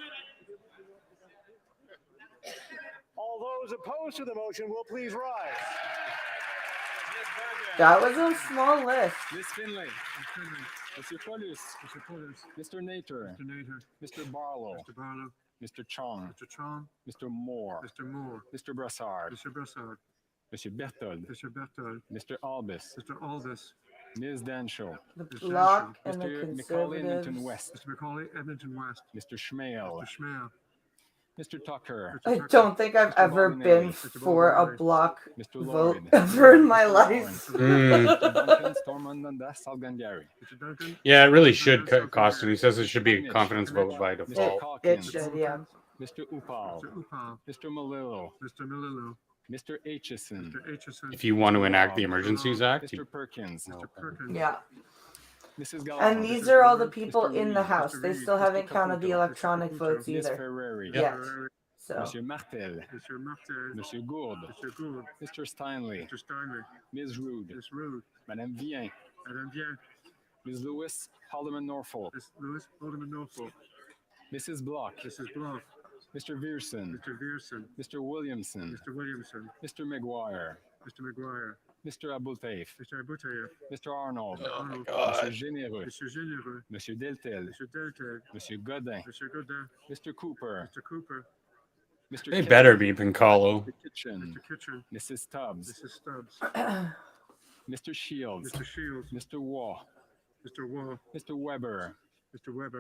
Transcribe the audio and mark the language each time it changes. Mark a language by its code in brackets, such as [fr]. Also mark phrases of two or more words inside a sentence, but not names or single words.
[en] All those opposed to the motion will please rise. That was a small list. Ms. Finlay, Ms. Finley, Mr. Paulus, Mr. Pullers, Mr. Nater, Mr. Nader, Mr. Barlow, Mr. Barlow, Mr. Chong, Mr. Chong, Mr. Moore, Mr. Moore, Mr. Brassard, Mr. Brassard, Mr. Berthold, Mr. Berthold, Mr. Albus, Mr. Aldous, Ms. Danshaw, The Mr. Bloc and the Mr. Macaulay Edmonton Conservatives. West, Mr. Macaulay, Edmonton West, Mr. Schmale, Mr. Schmale, Mr. Tucker, I don't think I've ever been Mr. for a Baldinelli. block Mr. vote Lloyd, ever in my Mr. life. Mm. Mr. Duncan Stormondanda Salgangari, Mr. Duncan, Yeah, it really should cost him. He says it should be a confidence vote by Mr. default. It Calkins, should, yeah. Mr. Upal, Mr. Upal, Mr. Malillo, Mr. Milillo, Mr. Aitchison, Mr. Aitchison, If you want to enact the Emergencies Act, Mr. Perkins, Mr. Perkins, Yeah. Mrs. And Gallant, these are all the people Mr. in the Reed, House. Mr. They Reed, still Mr. haven't counted the Caputo, electronic Mr. votes Ms. either. Ferrari, Yet. Ferrari, So Mr. Martel, Mr. Martel, Mr. Gould, Mr. Gould, Mr. Steinley, Mr. Steinley, Ms. Rude, Ms. Rude, Madame Vien, Madame Bien, Ms. Lewis, Alderman Norfolk, Ms. Lewis, Alderman Norfolk, Mrs. Block, Mrs. Bloch, Mr. Vierson, Mr. Vierson, Mr. Williamson, Mr. Williamson, Mr. McGuire, Mr. McGuire, Mr. Abultaif, Mr. Abutayev, Mr. Arnold, Mr. Arnold, Mr. Généreux, Mr. Généreux, Mr. Deltel, Mr. Delta, Mr. Godin, Mr. Godin, Mr. Cooper, Mr. Cooper, Mr. they Kelly, better be Pincalo. Mr. Kitchen, Mr. Kitchen, Mrs. Stubbs, Mrs. Stubbs, Mr. Shields, Mr. Shields, Mr. Waugh, Mr. Wall, Mr. Weber, Mr. Weber,